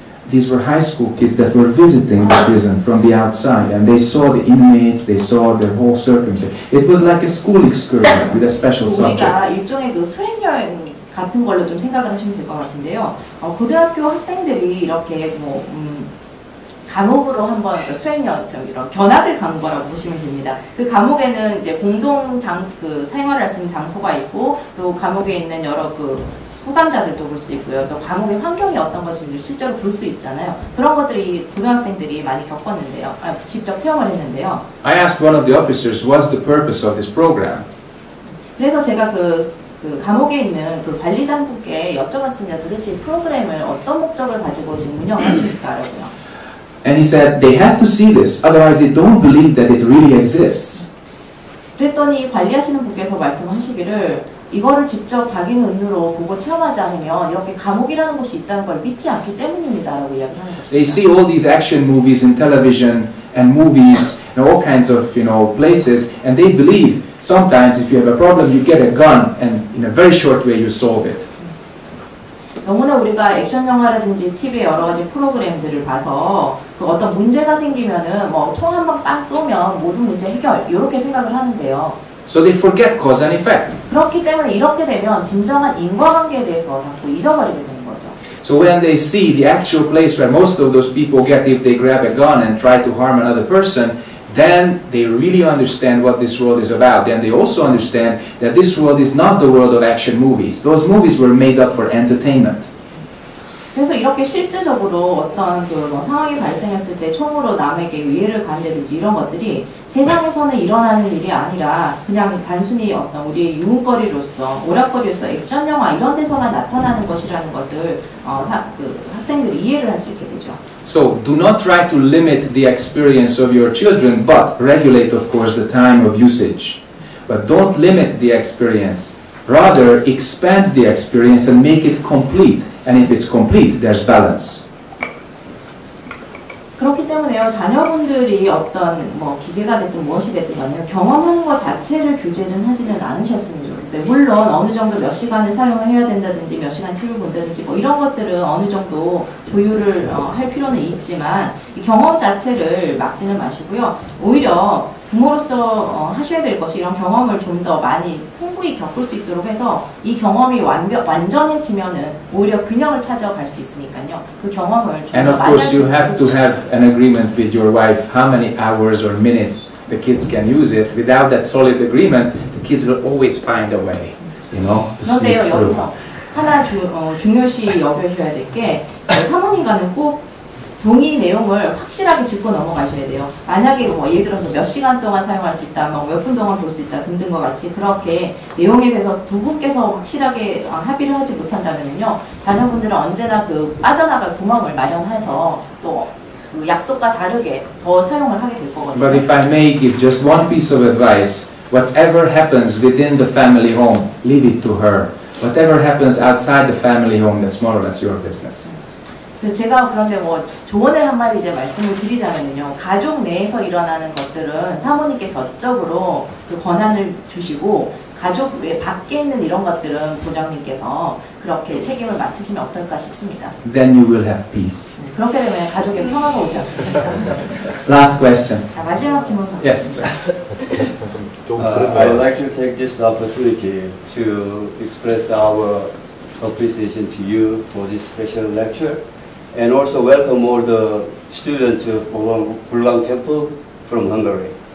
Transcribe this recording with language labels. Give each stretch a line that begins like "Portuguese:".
English: These were high school kids that were visiting the prison from the outside and they saw the inmates, they saw the whole circumstance. It was like a school excursion with a special subject.
Korean: 우리가 일종의 그 수행여행 같은 걸로 좀 생각을 하시면 될 것 같은데요. 고등학교 학생들이 이렇게 감옥으로 한번 수행여 이런 견학을 간 거라고 보시면 됩니다. 그 감옥에는 이제 공동 생활을 할 수 있는 장소가 있고 또 감옥에 있는 여러 수감자들도 볼 수 있고요. 또 감옥의 환경이 어떤 것인지 실제로 볼 수 있잖아요. 그런 것들이 고등학생들이 많이 겪었는데요. 직접 체험을 했는데요.
English: I asked one of the officers, what's the purpose of this program?
Korean: 그래서 제가 그 감옥에 있는 그 관리장분께 여쭤봤습니다. 도대체 이 프로그램을 어떤 목적을 가지고 지금 운영하십니까라고요.
English: And he said, they have to see this, otherwise they don't believe that it really exists.
Korean: 그랬더니 관리하시는 분께서 말씀하시기를 이거를 직접 자기 눈으로 보고 체험하지 않으면 이렇게 감옥이라는 곳이 있다는 걸 믿지 않기 때문입니다라고 이야기하는 거죠.
English: They see all these action movies in television and movies and all kinds of places, and they believe sometimes if you have a problem, you get a gun, and in a very short way you solve it.
Korean: 너무나 우리가 액션 영화라든지 TV의 여러 가지 프로그램들을 봐서 그 어떤 문제가 생기면은 뭐 총 한 방 빵 쏘면 모든 문제 해결 이렇게 생각을 하는데요.
English: So they forget cause and effect.
Korean: 그렇기 때문에 이렇게 되면 진정한 인과관계에 대해서 자꾸 잊어버리게 되는 거죠.
English: So when they see the actual place where most of those people get if they grab a gun and try to harm another person, then they really understand what this world is about. Then they also understand that this world is not the world of action movies. Those movies were made up for entertainment.
Korean: 그래서 이렇게 실질적으로 어떤 그 상황이 발생했을 때 총으로 남에게 위해를 가한다든지 이런 것들이 세상에서는 일어나는 일이 아니라 그냥 단순히 어떤 우리의 유흥거리로서 오락거리로서 액션 영화 이런 데서만 나타나는 것이라는 것을 학생들이 이해를 할 수 있게 되죠.
English: So do not try to limit the experience of your children, but regulate, of course, the time of usage. But don't limit the experience. Rather, expand the experience and make it complete. And if it's complete, there's balance.
Korean: 그렇기 때문에요, 자녀분들이 어떤 뭐 기계가 됐든 무엇이 됐든 간에요, 경험하는 것 자체를 규제는 하지는 않으셨으면 좋겠어요. 물론 어느 정도 몇 시간을 사용을 해야 된다든지 몇 시간 TV를 본다든지 뭐 이런 것들은 어느 정도 조율을 할 필요는 있지만 이 경험 자체를 막지는 마시고요. 오히려 부모로서 하셔야 될 것이 이런 경험을 좀 더 많이 풍부히 겪을 수 있도록 해서 이 경험이 완전해지면은 오히려 균형을 찾아갈 수 있으니까요. 그 경험을 좀
English: And
Korean: 더
English: of
Korean: 많이
English: course you have to have an agreement with your wife how many hours or minutes the kids can use it. Without that solid agreement, the kids will always find a way, you know, to sneak
Korean: 그런데요,
English: through.
Korean: 여기서 하나 중요시 여겨셔야 될 게 사모님과는 꼭 동의 내용을 확실하게 짚고 넘어가셔야 돼요. 만약에 뭐 예를 들어서 몇 시간 동안 사용할 수 있다, 뭐 몇 분 동안 볼 수 있다 등등과 같이 그렇게 내용에 대해서 두 분께서 확실하게 합의를 하지 못한다면요, 자녀분들은 언제나 그 빠져나갈 구멍을 마련해서 또 그 약속과 다르게 더 사용을 하게 될 거거든요.
English: But if I may give just one piece of advice, whatever happens within the family home, leave it to her. Whatever happens outside the family home, that's more or less your business.
Korean: 제가 그런데 뭐 조언을 한마디 이제 말씀을 드리자면요, 가족 내에서 일어나는 것들은 사모님께 저쪽으로 그 권한을 주시고 가족 외 밖에 있는 이런 것들은 부장님께서 그렇게 책임을 맡으시면 어떨까 싶습니다.
English: Then you will have peace.
Korean: 그렇게 되면 가족에 평화가 오지 않겠습니까?
English: Last question.
Korean: 자, 마지막 질문.
English: Yes, sir. I would like to take this opportunity to express our appreciation to you for this special lecture, and also welcome all the students of Bulgang Temple from Hungary.